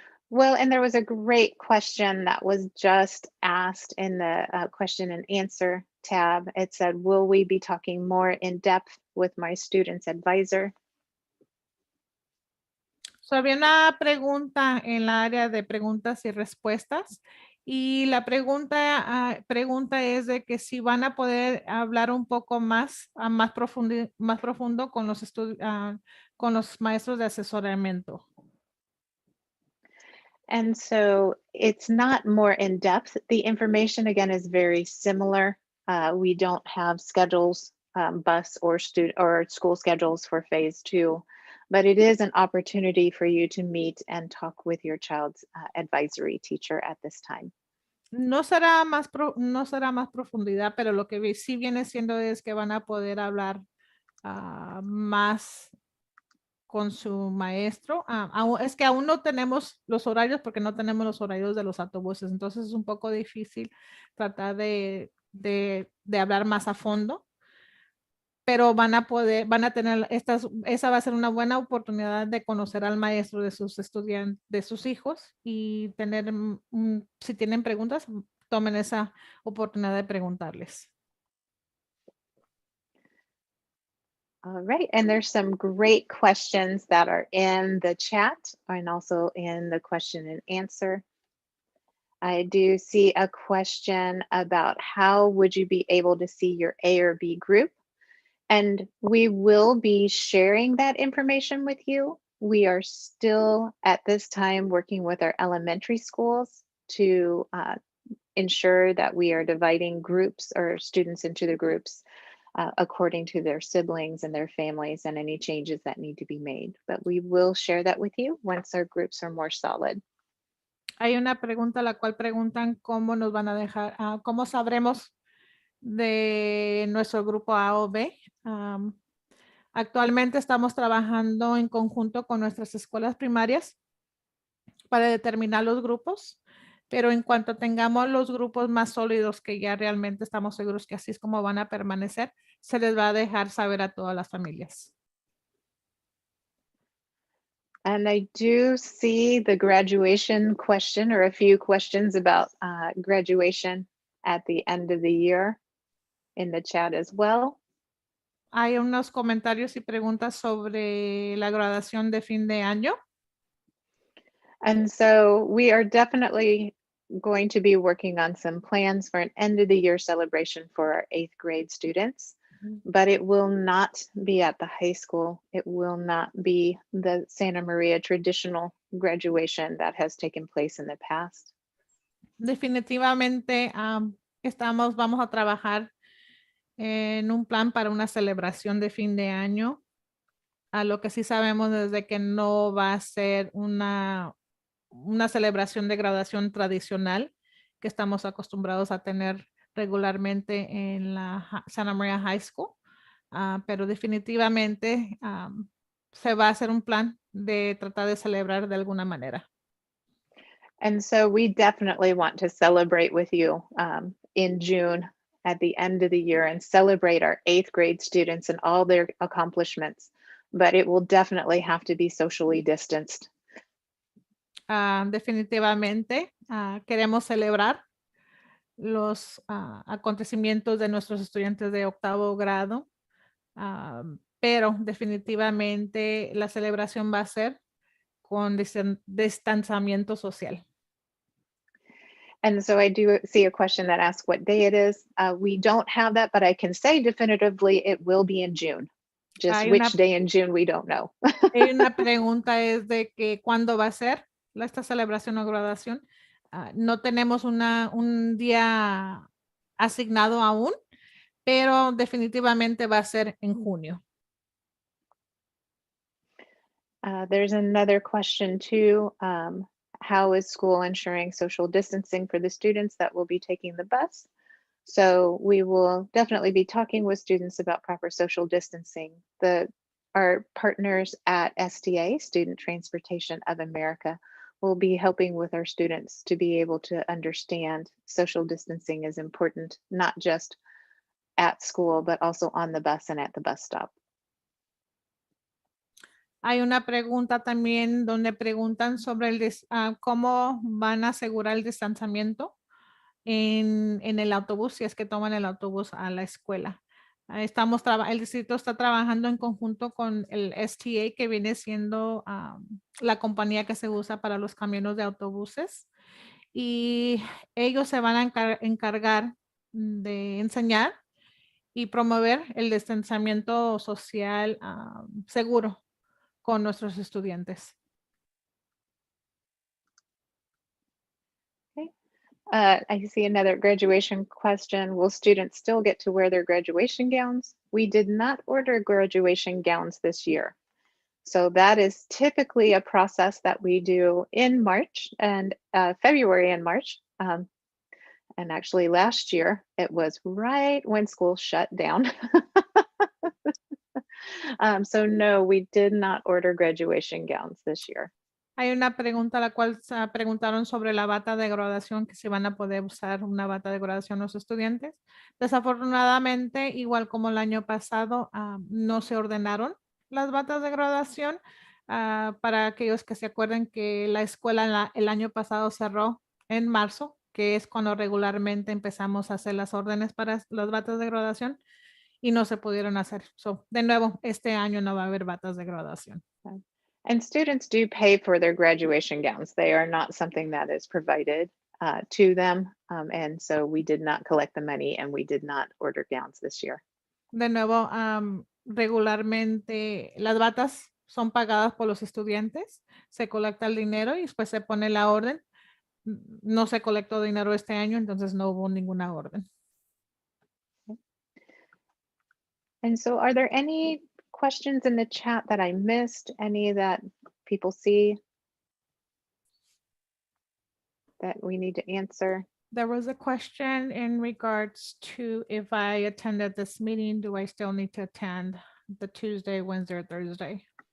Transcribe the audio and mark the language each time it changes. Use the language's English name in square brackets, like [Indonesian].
[English] Well, and there was a great question that was just asked in the question and answer tab. It said, will we be talking more in depth with my student's advisor? [Spanish] So, había una pregunta en la área de preguntas y respuestas, y la pregunta es de que si van a poder hablar un poco más profundo con los maestros de asesoramiento. [English] And so it's not more in depth. The information again is very similar. We don't have schedules, bus or school schedules for phase 2, but it is an opportunity for you to meet and talk with your child's advisory teacher at this time. [Spanish] No será más profundidad, pero lo que sí viene siendo es que van a poder hablar más con su maestro. Es que aún no tenemos los horarios porque no tenemos los horarios de los autobuses, entonces es un poco difícil tratar de hablar más a fondo, pero van a tener esa va a ser una buena oportunidad de conocer al maestro de sus estudiantes, de sus hijos, y tener, si tienen preguntas, tomen esa oportunidad de preguntarles. [English] All right, and there's some great questions that are in the chat and also in the question and answer. I do see a question about how would you be able to see your A or B group? And we will be sharing that information with you. We are still at this time working with our elementary schools to ensure that we are dividing groups or students into the groups according to their siblings and their families and any changes that need to be made. But we will share that with you once our groups are more solid. [Spanish] Hay una pregunta la cual preguntan cómo nos van a dejar, cómo sabremos de nuestro grupo A o B. Actualmente estamos trabajando en conjunto con nuestras escuelas primarias para determinar los grupos, pero en cuanto tengamos los grupos más sólidos que ya realmente estamos seguros que así es como van a permanecer, se les va a dejar saber a todas las familias. [English] And I do see the graduation question or a few questions about graduation at the end of the year in the chat as well. [Spanish] Hay unos comentarios y preguntas sobre la graduación de fin de año. [English] And so we are definitely going to be working on some plans for an end of the year celebration for our 8th grade students, but it will not be at the high school. It will not be the Santa Maria traditional graduation that has taken place in the past. [Spanish] Definitivamente vamos a trabajar en un plan para una celebración de fin de año. A lo que sí sabemos desde que no va a ser una celebración de graduación tradicional que estamos acostumbrados a tener regularmente en la Santa Maria High School, pero definitivamente se va a hacer un plan de tratar de celebrar de alguna manera. [English] And so we definitely want to celebrate with you in June at the end of the year and celebrate our 8th grade students and all their accomplishments, but it will definitely have to be socially distanced. [Spanish] Definitivamente queremos celebrar los acontecimientos de nuestros estudiantes de 8º grado, pero definitivamente la celebración va a ser con distanciamiento social. [English] And so I do see a question that asks what day it is. We don't have that, but I can say definitively it will be in June. Just which day in June, we don't know. [Spanish] Hay una pregunta es de que cuándo va a ser esta celebración o graduación. No tenemos un día asignado aún, pero definitivamente va a ser en junio. [English] There's another question too. How is school ensuring social distancing for the students that will be taking the bus? So we will definitely be talking with students about proper social distancing. Our partners at STA, Student Transportation of America, will be helping with our students to be able to understand social distancing is important, not just at school, but also on the bus and at the bus stop. [Spanish] Hay una pregunta también donde preguntan sobre cómo van a asegurar el distanciamiento en el autobús, si es que toman el autobús a la escuela. El distrito está trabajando en conjunto con el STA, que viene siendo la compañía que se usa para los camiones de autobuses. Y ellos se van a encargar de enseñar y promover el distanciamiento social seguro con nuestros estudiantes. [English] Okay. I see another graduation question. Will students still get to wear their graduation gowns? We did not order graduation gowns this year. So that is typically a process that we do in March and February and March. And actually last year, it was right when school shut down. So no, we did not order graduation gowns this year. [Spanish] Hay una pregunta a la cual preguntaron sobre la bata de graduación, que si van a poder usar una bata de graduación los estudiantes. Desafortunadamente, igual como el año pasado, no se ordenaron las batas de graduación. Para aquellos que se acuerden que la escuela el año pasado cerró en marzo, que es cuando regularmente empezamos a hacer las órdenes para las batas de graduación, y no se pudieron hacer. So, de nuevo, este año no va a haber batas de graduación. [English] And students do pay for their graduation gowns. They are not something that is provided to them. And so we did not collect the money and we did not order gowns this year. [Spanish] De nuevo, regularmente las batas son pagadas por los estudiantes, se colecta el dinero y después se pone la orden. No se colectó dinero este año, entonces no hubo ninguna orden. [English] And so are there any questions in the chat that I missed? Any that people see that we need to answer? There was a question in regards to if I attended this meeting, do I still need to attend the Tuesday, Wednesday, or Thursday?